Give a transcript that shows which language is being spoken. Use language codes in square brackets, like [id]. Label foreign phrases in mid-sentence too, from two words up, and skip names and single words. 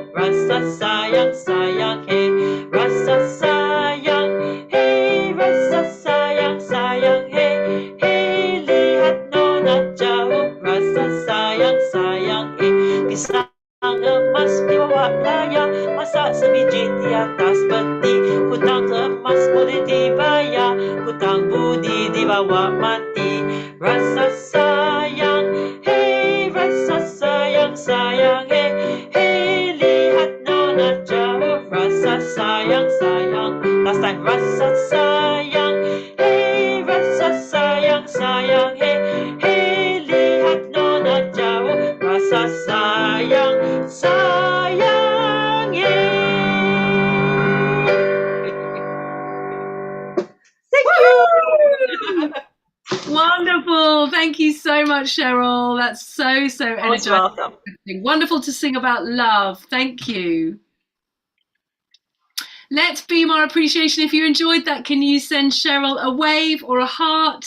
[ms] rasa sayang, sayang, hey, rasa sayang, hey, rasa sayang, sayang, hey, hey, lihat nona jauh, rasa sayang, sayang, hey, pisang emas dibawa layar, masak sebiji di atas peti, hutang emas boleh dibayar, hutang budi dibawa mati. Rasa sayang, hey, rasa sayang, sayang, hey, hey, lihat nona jauh, rasa sayang, sayang. [en] Last time, [ms] rasa sayang, hey, rasa sayang, sayang, hey, hey, lihat nona jauh, rasa sayang, sayang, [en] yeah. Thank you. Wonderful. Thank you so much, Cheryl. That's so, so Most energizing. welcome. Wonderful to sing about love. Thank you. Let's beam our appreciation. If you enjoyed that, can you send Cheryl a wave or a heart?